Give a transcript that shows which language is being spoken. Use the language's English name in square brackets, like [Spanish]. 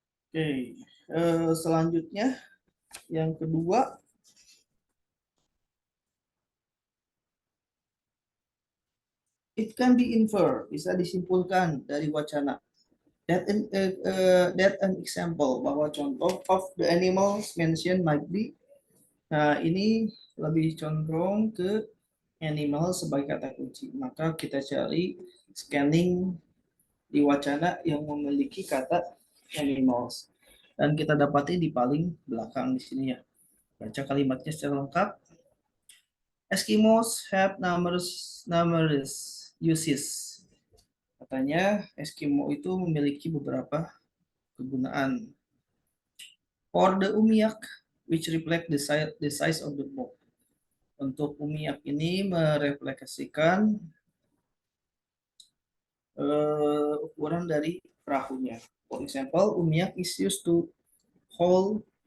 [Indonesian] Oke, selanjutnya yang kedua, [English] it can be infer, [Indonesian] bisa disimpulkan dari wacana. [English] That an example, [Indonesian] bahwa contoh [English] of the animals mentioned might be. [Indonesian] Nah, ini lebih condong ke animal sebagai kata kunci. Maka kita cari scanning di wacana yang memiliki kata animals. Dan kita dapati di paling belakang di sini ya. Baca kalimatnya secara lengkap. [English] Eskimos have numerous uses. [Indonesian] Katanya Eskimo itu memiliki beberapa kegunaan. [English] For the umiak, which reflect the size of the boat. [Indonesian] Untuk umiak ini merefleksikan ukuran dari perahunya. [English] For example, umiak is used to hold.